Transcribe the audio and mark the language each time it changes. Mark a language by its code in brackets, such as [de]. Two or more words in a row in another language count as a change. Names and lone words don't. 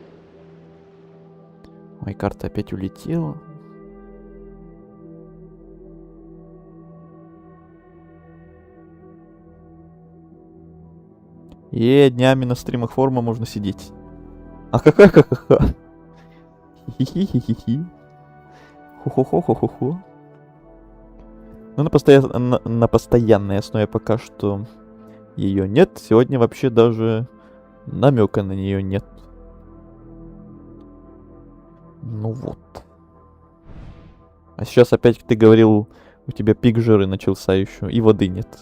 [ru] Что вы писали? Ой, карта опять улетела. И днями на стримах форума можно сидеть. Ахахахахаха. Хи-хи-хи-хи-хи. Хо-хо-хо-хо-хо-хо. Ну, на постоянной основе пока что ее нет. Сегодня вообще даже намека на нее нет. Ну вот. А сейчас опять ты говорил, у тебя пик жиры начался еще, и воды нет.